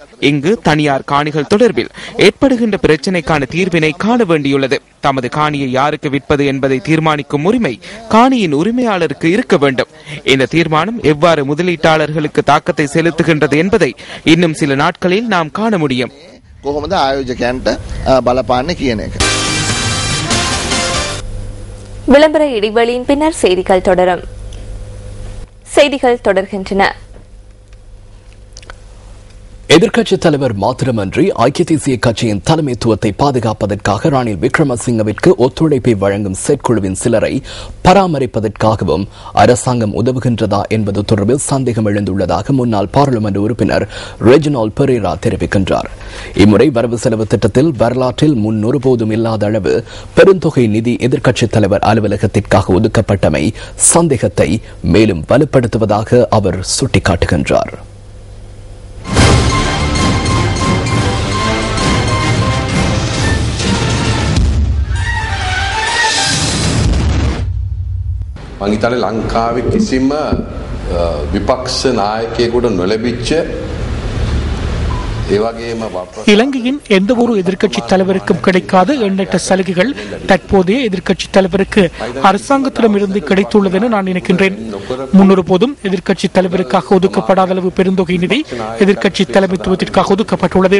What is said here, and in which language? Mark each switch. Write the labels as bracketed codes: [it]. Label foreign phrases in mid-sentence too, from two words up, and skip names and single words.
[ta] இங்கு தனியார் காணிகள் தொடர்பில் ஏற்படுகின்ற பிரச்சினைக்கான தீர்வினை காண வேண்டியுள்ளது. தமது காணியை யாருக்கு விற்பது என்பதை தீர்மானிக்கும் உரிமை காணியின் உரிமையாளருக்கு இருக்க வேண்டும். இந்த தீர்மானம் எவ்வாறு முதலீட்டாளர்களுக்கு தாக்கத்தை செலுத்துகின்றது என்பதை இன்னும் சில நாட்களில் நாம் காண முடியும். [si] කොහොමද ආයෝජකයන්ට බලපාන්නේ කියන එක. [ta] விளம்பர இடைவெளியின் பின்னர் செய்திகள் தொடரும். செய்திகள் தொடர்கின்றன. எதிர்க்கட்சித் தலைவர் மாத்திரமன்றி ஐக்கிய தேசிய கட்சியின் தலைமைத்துவத்தை பாதுகாப்பதற்காக ரணில் விக்ரமசிங்கவிற்கு ஒத்துழைப்பை வழங்கும் செயற்குழுவின் சிலரை பராமரிப்பதற்காகவும் அரசாங்கம் உதவுகின்றதா என்பது தொடர்பில் சந்தேகம் எழுந்துள்ளதாக முன்னாள் பாராளுமன்ற உறுப்பினர் ரெஜினால் பெரேரா தெரிவிக்கின்றார். இம்முறை வரவு செலவு திட்டத்தில் வரலாற்றில் முன் ஒருபோதும் இல்லாத அளவு பெருந்தொகை நிதி எதிர்க்கட்சித் தலைவர் அலுவலகத்திற்காக ஒதுக்கப்பட்டமை சந்தேகத்தை மேலும் வலுப்படுத்துவதாக அவர் சுட்டிக்காட்டுகின்றார். [si] මං හිතන්නේ ලංකාවේ කිසිම විපක්ෂ නායකයෙකුට නොලැබිච්ච [ta] இலங்கையின் எந்த ஒரு எதிர்க்கட்சி தலைவருக்கும் கிடைக்காத எண்ணற்ற சலுகைகள் தற்போதைய எதிர்க்கட்சி தலைவருக்கு அரசாங்கத்திடமிருந்து கிடைத்துள்ளது என நான் நினைக்கின்றேன். முன்னொரு போதும் எதிர்க்கட்சி தலைவருக்காக ஒதுக்கப்படாத அளவு பெருந்தொகை நிதி எதிர்க்கட்சி தலைமைத்துவத்திற்காக ஒதுக்கப்பட்டுள்ளது.